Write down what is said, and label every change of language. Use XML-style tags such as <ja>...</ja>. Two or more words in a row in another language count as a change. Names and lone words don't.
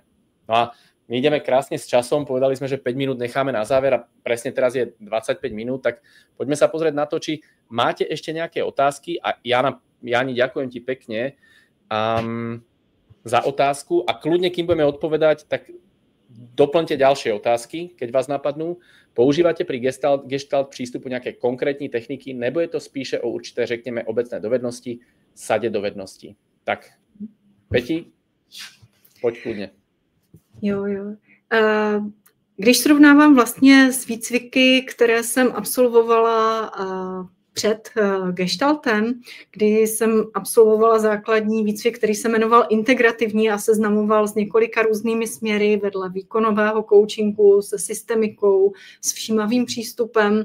<sk>No a my ideme krásne s časom, povedali sme, že 5 minút necháme na záver a presne teraz je 25 minút, tak poďme sa pozrieť na to, či máte ešte nejaké otázky a Jani, ďakujem ti pekne za otázku a kľudne, kým budeme odpovedať, tak doplňte ďalšie otázky, keď vás napadnú. Používate pri gestalt prístupu</sk> <cs>nejaké konkrétní techniky, nebo je to spíše o určité, řekněme, obecné dovednosti, sadě dovedností? Tak, Peti, pojď kludně. Jo. Když srovnávám vlastně s výcviky, které jsem absolvovala před gestaltem, kdy jsem absolvovala základní výcvik, který se jmenoval integrativní a seznamoval s několika různými směry vedle výkonového coachingu, se systemikou, s všímavým přístupem.</cs>